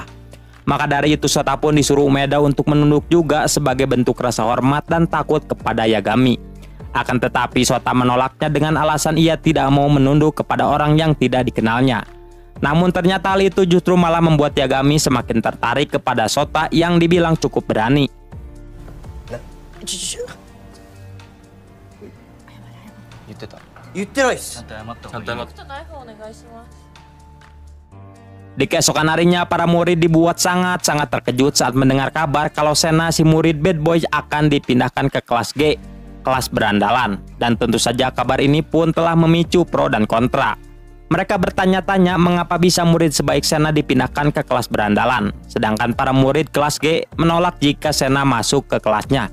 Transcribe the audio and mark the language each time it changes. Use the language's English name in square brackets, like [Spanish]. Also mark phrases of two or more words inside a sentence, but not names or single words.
[Indonesian] Maka dari itu Sota pun disuruh Umeda untuk menunduk juga sebagai bentuk rasa hormat dan takut kepada Yagami. Akan tetapi Sota menolaknya dengan alasan ia tidak mau menunduk kepada orang yang tidak dikenalnya. Namun ternyata hal itu justru malah membuat Yagami semakin tertarik kepada Sota yang dibilang cukup berani. [Japanese] 言ってた。言ってないっす。ちゃんと謝った方がいい。 [Indonesian] Di keesokan harinya, para murid dibuat sangat-sangat terkejut saat mendengar kabar kalau Sena si murid [English] bad boy [Indonesian] akan dipindahkan ke kelas G, kelas berandalan. Dan tentu saja kabar ini pun telah memicu pro dan kontra. Mereka bertanya-tanya mengapa bisa murid sebaik Sena dipindahkan ke kelas berandalan, sedangkan para murid kelas G menolak jika Sena masuk ke kelasnya.